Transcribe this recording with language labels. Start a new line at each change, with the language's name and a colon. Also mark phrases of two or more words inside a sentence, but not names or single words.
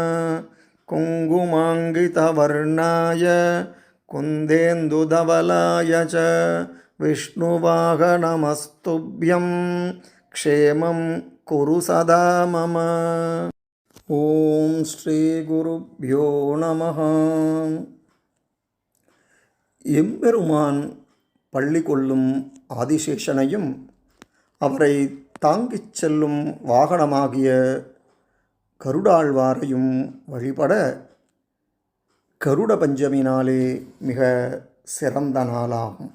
Sanskrit: कुङ्कुमाङ्गितवर्णाय कुन्देन्दुधवलाय च विष्णुवाहनमस्तुभ्यं क्षेमं कुरु सदा मम। ॐ श्री गुरुभ्यो नमः.
Tamil: எம்பெருமான் பள்ளி கொள்ளும் ஆதிசேஷனையும் அவரை தாங்கிச் செல்லும் வாகனமாகிய கருடாழ்வாரையும் வழிபட கருட பஞ்சமி நாளே மிக சிறந்த நாளாகும்.